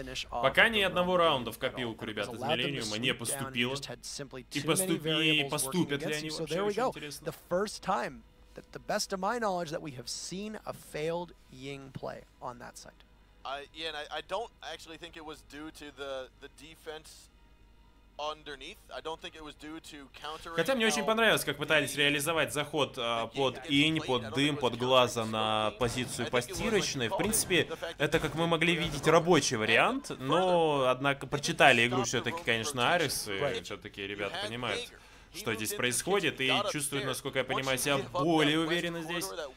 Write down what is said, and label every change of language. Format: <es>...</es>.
<ru>Пока ни одного раунда в копилку ребят из Millenium не поступило. И поступят ли они вообще, очень интересно.</ru> <en>The best of my knowledge that we have seen a failed Ying play on that side. Yeah, and I don't actually think it was due to the defense underneath. I don't think it was due to countering.</en> <ru>Хотя мне очень понравилось, как пытались реализовать заход под инь, под дым, под глаза на позицию постирочной. В принципе, это, как мы могли видеть, рабочий вариант, но, однако, прочитали игру все-таки, конечно, ARES, и все-таки ребята понимают, что здесь происходит, и чувствуют, насколько я понимаю, себя более уверенно здесь.</ru>